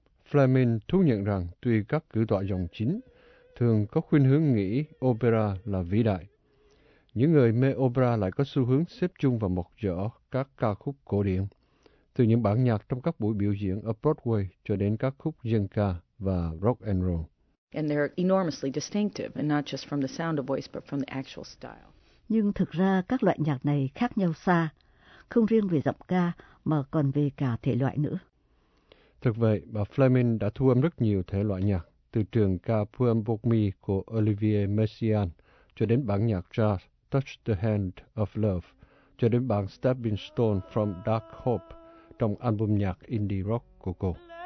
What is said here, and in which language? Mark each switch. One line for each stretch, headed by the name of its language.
Vietnamese: Fleming thú nhận rằng tuy các cử tọa dòng chính thường có khuynh hướng nghĩ opera là vĩ đại, những người mê opera lại có xu hướng xếp chung vào một giỏ các ca khúc cổ điển, từ những bản nhạc trong các buổi biểu diễn ở Broadway cho đến các khúc dân ca và rock and roll.
English: And they're enormously distinctive, and not just from the sound of voice, but from the actual style.
Vietnamese: Nhưng thực ra các loại nhạc này khác nhau xa, không riêng về giọng ca mà còn về cả thể loại nữa. Thực vậy, bà Fleming đã thu âm rất nhiều thể loại nhạc, từ trường ca Poem Book Me của Olivier Messiaen cho đến bản nhạc jazz Touch the Hand of Love, cho đến bản Stepping Stone from Dark Hope trong album nhạc indie rock của cô.